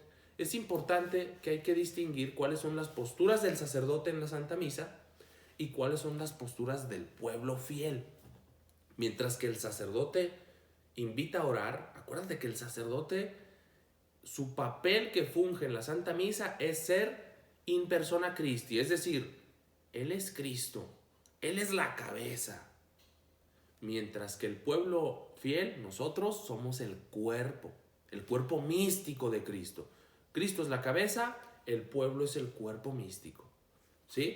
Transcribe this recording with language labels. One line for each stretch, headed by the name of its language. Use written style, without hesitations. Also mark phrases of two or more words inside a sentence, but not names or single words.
Spanish: Es importante que hay que distinguir cuáles son las posturas del sacerdote en la Santa Misa y cuáles son las posturas del pueblo fiel. Mientras que el sacerdote invita a orar, acuérdate que el sacerdote, su papel que funge en la Santa Misa es ser
Latin: in persona Christi,
Spanish: es decir, Él es Cristo, Él es la cabeza. Mientras que el pueblo fiel, nosotros somos el cuerpo místico de Cristo. Cristo es la cabeza, el pueblo es el cuerpo místico. ¿Sí?